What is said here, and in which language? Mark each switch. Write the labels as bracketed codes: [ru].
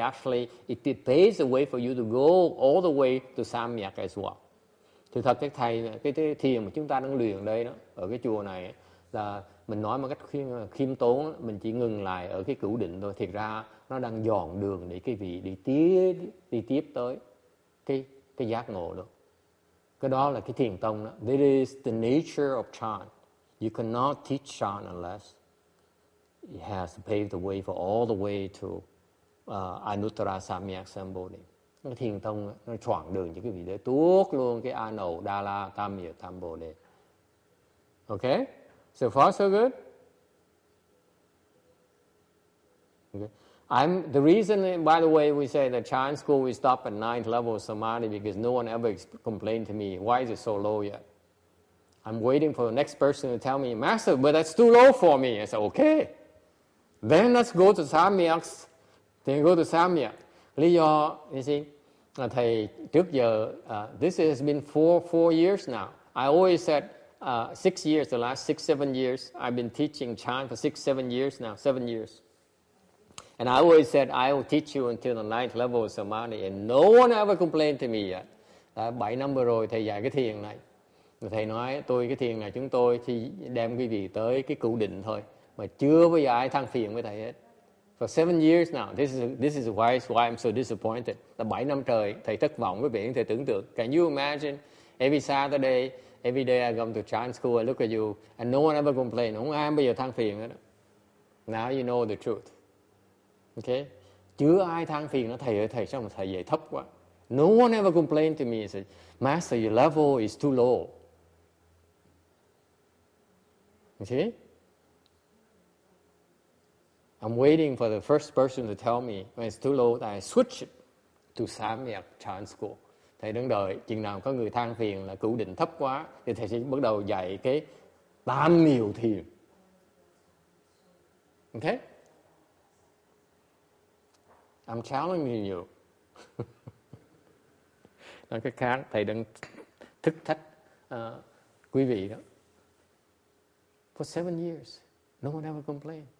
[en] Actually, it paves the way for you to go all the way to Samyak as well. [vi] Thực thật cái thiền mà chúng ta đang luyện đây đó, ở cái chùa này là mình nói một cách khiêm tốn, mình chỉ ngừng lại ở cái cửu định thôi. Thiệt ra nó đang dọn đường để cái vị đi tiếp tới cái giác ngộ đó. Cái đó là cái thiền tông đó. [en] This is the nature of Chan. You cannot teach Chan unless it has to pave the way for all the way to Anuttara Samyak Sambodhi. [vi] Cái thiền tông nó choảng đường cho cái vị để tuốt luôn cái A Nậu Đa La Tam Miệt Tam Bồ Đề. [en] Okay? So far so good? Okay. The reason, by the way, we say that Chan school we stop at 9th level samadhi because no one ever complained to me, why is it so low yet? I'm waiting for the next person to tell me, Master, but that's too low for me. I said, okay. Then let's go to Samyak. Then go to Samyak. [vi] Lý do, [en] you see, [vi] thầy trước giờ, [en] this has been four years now. I always said 6 years, the last 6-7 years. I've been teaching Chan for 6-7 years now, 7 years. And I always said, I will teach you until the 9th level of samadhi. And no one ever complained to me yet. [vi] 7 năm vừa rồi thầy dạy cái thiền này. Thầy nói, cái thiền này chúng tôi thì đem quý vị tới cái cửu định thôi. Mà chưa bao giờ ai than phiền với thầy hết. [en] For 7 years now, this is why I'm so disappointed. [vi] Là 7 năm trời, thầy thất vọng với vị, thầy tưởng tượng. [en] Can you imagine, every Saturday, every day I come to Chan school, I look at you, and no one ever complained. [vi] Không ai bao giờ than phiền hết. [en] Now you know the truth. Okay? [vi] Chưa ai than phiền nó, thầy ơi, thầy sao mà thầy dạy thấp quá. [en] No one ever complained to me and said, Master, your level is too low. You see? I'm waiting for the first person to tell me when it's too low that I switch it to Samyak Chan school. [vi] Thầy đứng đợi, chừng nào có người than phiền là cửu định thấp quá, thì thầy sẽ bắt đầu dạy cái tam miều thiền. [en] Okay? I'm challenging you. [vi] Nói cách khác, thầy đang thức thách quý vị đó. [en] For 7 years, no one ever complained.